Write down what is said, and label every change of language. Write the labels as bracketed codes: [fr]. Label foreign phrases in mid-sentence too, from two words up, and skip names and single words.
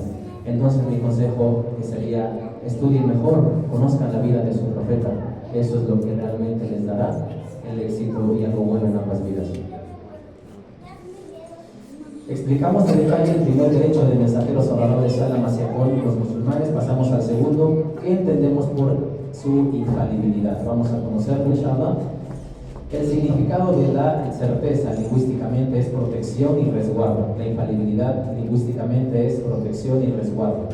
[es] Entonces mi consejo sería: estudien mejor, conozcan la vida de su profeta. Eso es lo que realmente les dará el éxito y algo bueno en ambas vidas. Explicamos en detalle el primer derecho del mensajero [ar] صلى الله عليه وسلم [es] hacia con los musulmanes. Pasamos al segundo, que entendemos por su infalibilidad. Vamos a conocerlo, inshallah. El significado de la certeza lingüísticamente es protección y resguardo. La infalibilidad lingüísticamente es protección y resguardo.